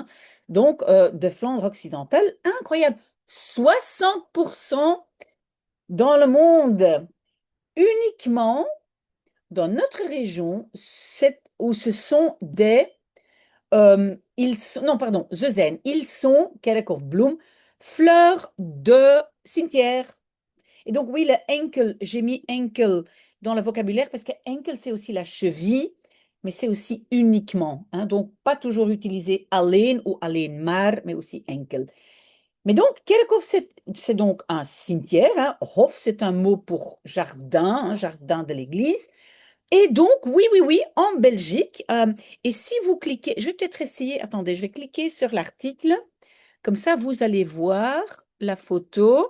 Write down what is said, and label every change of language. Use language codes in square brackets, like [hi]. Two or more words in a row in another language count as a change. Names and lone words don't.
[fr] Donc, de Flandre occidentale, incroyable. 60% dans le monde, uniquement dans notre région, où ce sont non, pardon, [nl] ze zijn, [fr] ils sont, [nl] kerk of bloem, [fr] fleurs de cimetière. Et donc, oui, le enkel, j'ai mis enkel dans le vocabulaire parce que enkel, c'est aussi la cheville, mais c'est aussi uniquement, hein. Donc, pas toujours utiliser alleen ou [nl] alleen maar, [fr] mais aussi enkel. Mais donc, kerkhof, c'est donc un cimetière, hein. Hof, c'est un mot pour jardin, hein, jardin de l'église. Et donc, oui, en Belgique, et si vous cliquez, je vais peut-être essayer, attendez, je vais cliquer sur l'article, comme ça, vous allez voir la photo.